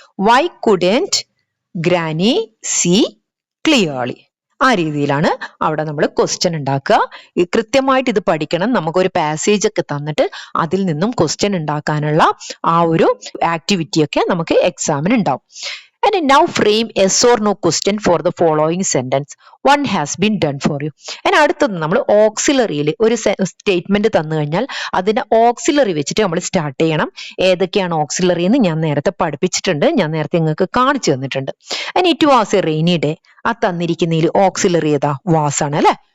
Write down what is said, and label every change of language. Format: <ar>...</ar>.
<en>Why couldn't granny see clearly.</en> <ml>ആ രീതിയിലാണ് അവിടെ നമ്മൾ ക്വസ്റ്റ്യൻ ഉണ്ടാക്കുക. കൃത്യമായിട്ട് ഇത് പഠിക്കണം. നമുക്കൊരു പാസേജ് ഒക്കെ തന്നിട്ട് അതിൽ നിന്നും ക്വസ്റ്റ്യൻ ഉണ്ടാക്കാനുള്ള ആ ഒരു ആക്ടിവിറ്റി ഒക്കെ നമുക്ക് എക്സാമിന് ഉണ്ടാവും.</ml> <en>And now frame yes or no question for the following sentence. One has been done for you.</en> <ml>And അടുത്തത് നമ്മൾ ഓക്സിലറിയിൽ ഒരു സ്റ്റേറ്റ്മെന്റ് തന്നു കഴിഞ്ഞാൽ അതിനെ ഓക്സിലറി വെച്ചിട്ട് നമ്മൾ സ്റ്റാർട്ട് ചെയ്യണം. ഏതൊക്കെയാണ് ഓക്സിലറി എന്ന് ഞാൻ നേരത്തെ പഠിപ്പിച്ചിട്ടുണ്ട്, ഞാൻ നേരത്തെ നിങ്ങൾക്ക് കാണിച്ചു തന്നിട്ടുണ്ട്.</ml> <en>And it was a rainy day.</en> <ml>ആ തന്നിരിക്കുന്നതിൽ ഓക്സിലറി ഏതാ, വാസ് ആണ് അല്ലെ.</ml>